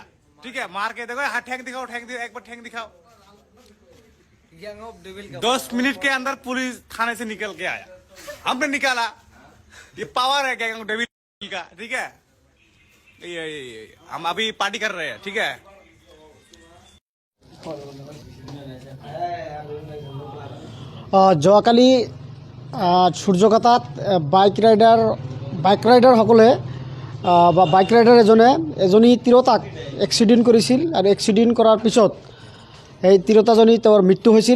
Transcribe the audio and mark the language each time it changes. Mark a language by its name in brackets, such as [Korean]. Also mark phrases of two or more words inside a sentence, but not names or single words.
[Hindi] ठीक है, मार के देखो, हाँ ठेंग दिखाओ, एक बार ठेंग दिखाओ। 10 मिनट के अंदर पुलिस थाने से निकल के आया, हमने निकाला। ये पावर है गैंग ऑफ डेविल का। ठीक है, ये हम अभी पार्टी कर रहे हैं। ठीक है, [Assamese] যোৱাকালি সূৰ্যঘাটাত বাইক ৰাইডাৰসকলে বা [English] bike rider [Assamese] এজনী তিৰোতাক এক্সিডেণ্ট কৰিছিল আৰু এক্সিডেণ্ট কৰাৰ পিছত এই তিৰোতাজনী তেওঁৰ মৃত্যু হৈছিল।